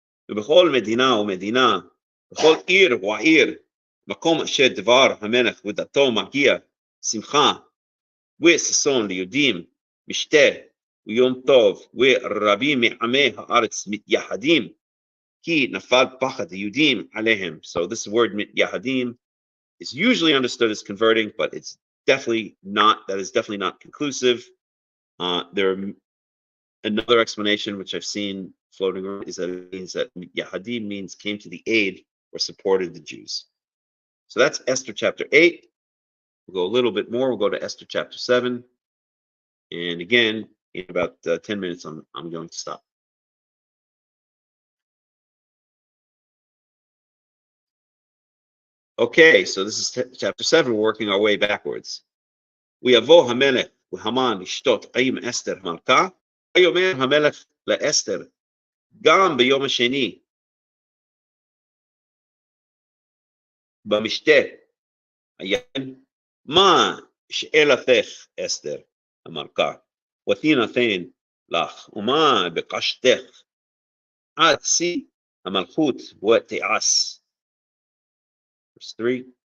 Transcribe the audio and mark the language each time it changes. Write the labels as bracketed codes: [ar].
[he] ובכל מדינה ומדינה, בכל עיר ועיר, מקום אשר דבר המלך ודתו מגיע שמחה וששון ליהודים, משתה ויום טוב, ורבים מעמי הארץ מתייחדים, כי נפל פחד היהודים עליהם. [en] So this word מתייחדים is usually understood as converting, but it's definitely not, that is definitely not conclusive. Another explanation which I've seen floating around is that it means that Yahadim means came to the aid or supported the Jews. So that's Esther chapter 8. We'll go a little bit more. We'll go to Esther chapter 7. And again, in about 10 minutes, I'm going to stop. Okay, so this is chapter 7. We're working our way backwards. [he] ויבוא המלך והמן לשתות עם אסתר מלכה, ויאמר המלך לאסתר, גם ביום השני, במשתה, היין, מה שאלתך אסתר המלכה, ותינתן לך, ומה בקשתך עד שיא המלכות ותעש. [en] Verse 3.